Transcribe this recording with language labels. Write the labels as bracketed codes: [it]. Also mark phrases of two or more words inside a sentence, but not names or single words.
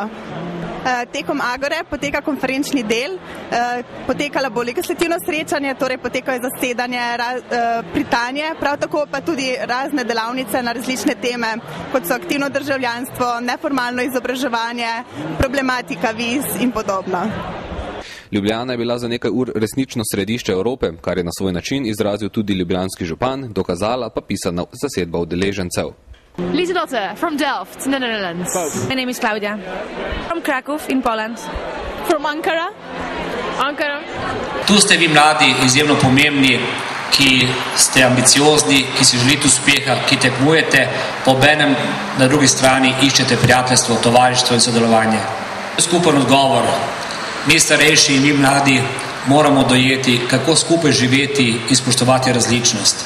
[sl] Tekom Agore poteka konferenčni del, potekalo bo legislativno srečanje, torej potekajo zasedanje, pritanje, prav tako pa tudi razne delavnice na različne teme, kot so aktivno državljanstvo, neformalno izobraževanje, problematika viz in podobno. Ljubljana je bila za nekaj ur resnično središče Evrope, kar je na svoj način izrazil tudi ljubljanski župan, dokazala pa pisana zasedba udeležencev. [en] Lieselotte from Delft in the Netherlands. My name is Claudia. From Krakow in Poland. From Ankara. [sl] Tu ste vi mladi, izjemno pomembni, ki ste ambiciozni, ki si želite uspeha, ki tekmujete, pa obenem na drugi strani iščete prijateljstvo, tovarištvo in sodelovanje. Skupen odgovor. Mi starejši in mi mladi moramo dojeti, kako skupaj živeti in spoštovati različnost.